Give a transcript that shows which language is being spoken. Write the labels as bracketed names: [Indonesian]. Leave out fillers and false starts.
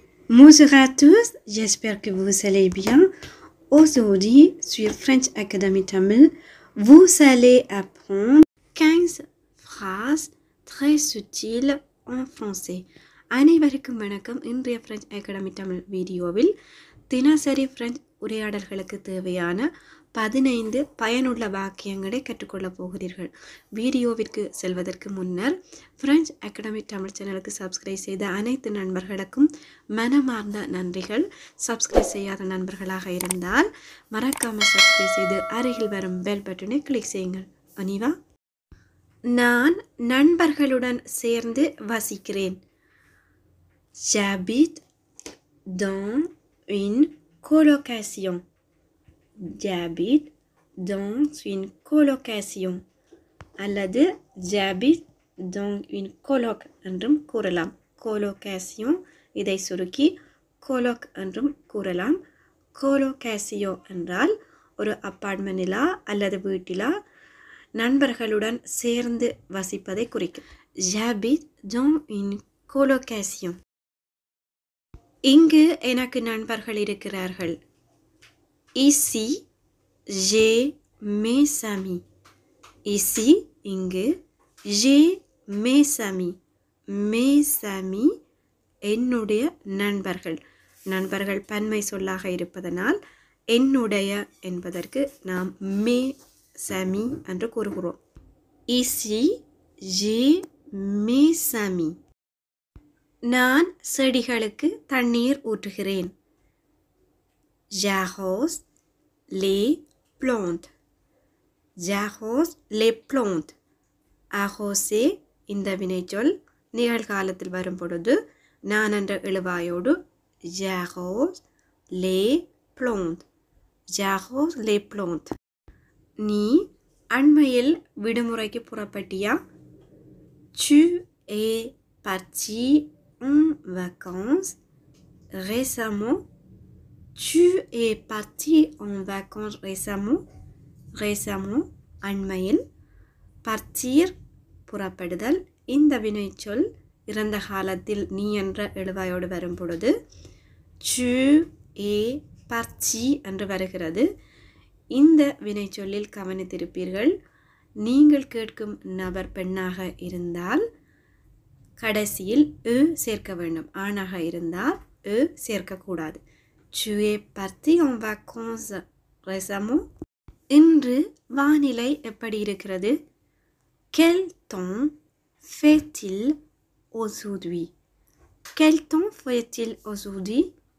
[French] Bonjour à tous, j'espère que vous allez bien. Aujourd'hui, sur French Academy Tamil, vous allez apprendre 15 phrases très subtiles en français. [Tamil] அனைவருக்கும் வணக்கம். இன்றைய French Academy Tamil வீடியோவில் தினசரி French உரையாடல்களுக்கு தேவையான 15 பயனுள்ள வாக்கியங்களை கற்றுக்கொள்ளப் போகிறீர்கள். வீடியோவிற்கு செல்வதற்கு முன்னர் French Academy தமிழ் சேனலுக்கு சப்ஸ்கிரைப் செய்த அனைத்து நண்பர்களுக்கும் மனமார்ந்த நன்றிகள். சப்ஸ்கிரைப் செய்யாத நண்பர்களாக இருந்தால் மறக்காமல் சப்ஸ்கிரைப் செய்து அருகில் வரும் பெல் பட்டனை கிளிக் செய்யுங்கள். அனிவா. நான் நண்பர்களுடன் சேர்ந்து வசிக்கிறேன். [French] J'habite dans une colocation. J'habite dans une colocation. [Tamil] அல்லது [French] j'habite dans une coloc [Tamil] என்றும் கூறலாம். colocation இதை சுருக்கி coloc என்றும் கூறலாம். colocation என்றால் ஒரு அப்பார்ட்மெண்டிலா அல்லது வீட்டிலா நண்பர்களுடன் சேர்ந்து வசிப்பதை குறிக்கும். [French] J'habite dans une colocation. [Tamil] இங்கு எனக்கு நண்பர்கள் இருக்கிறார்கள். [French] Ici, j'ai mes amis. Ici, [Tamil] இங்கு, [French] j'ai mes amis. Mes amis, [Tamil] என்னுடைய நண்பர்கள். நண்பர்கள் பன்மை சொல்லாக இருப்பதனால் என்னுடைய என்பதற்கு நாம் [French] mes amis [Tamil] என்று கூறுகிறோம். [French] Ici, j'ai mes amis. [Tamil] நான் செடிகளுக்கு தண்ணீர் ஊற்றுகிறேன். [French] J'arrose les plantes. J'arrose les plantes. [Tamil] Arroser இந்த வினைச்சொல் நிகழ்காலத்தில் வரும் பொழுது நான் என்ற எழுவாயோடு [French] j'arrose les plantes. J'arrose les plantes. [Tamil] நீ அண்மையில் விடுமுறைக்கு புறப்பட்டியா? [French] Tu es parti en vacances récemment. Tu es parti en vacances récemment. [Tamil] Récemment அண்மையில். partir புறப்படுதல். இந்த வினைச்சொல் இறந்த காலத்தில் நீ என்ற எழுவாயோடு வரும் பொழுது [French] tu es parti [Tamil] என்று வருகிறது. இந்த வினைச்சொல்லில் கவனித்திருப்பீர்கள். நீங்கள் கேட்கும் நபர் பெண்ணாக இருந்தால் கடைசியில் சேர்க்க வேண்டும். ஆணாக இருந்தால் சேர்க்கக்கூடாது. [French] Tu es parti en vacances récemment. [Tamil] இன்று வானிலை எப்படி இருக்கிறது? [French] Quel temps fait-il aujourd'hui? Quel temps fait-il aujourd'hui?